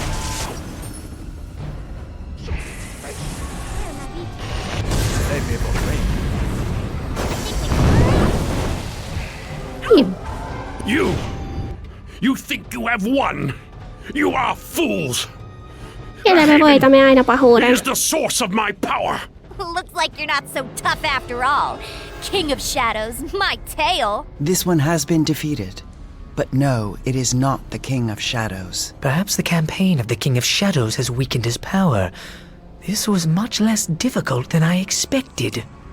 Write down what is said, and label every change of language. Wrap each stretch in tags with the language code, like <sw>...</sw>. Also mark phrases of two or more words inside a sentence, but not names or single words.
<en>You think you have won? You are fools!</en> <fi>Kyllä me voitamme aina pahuuden.</fi> <en>It is the source of my power! Looks like you're not so tough after all. King of Shadows, my tail. This one has been defeated. But no, it is not the King of Shadows. Perhaps the campaign of the King of Shadows has weakened his power. This was much less difficult than I expected.</en>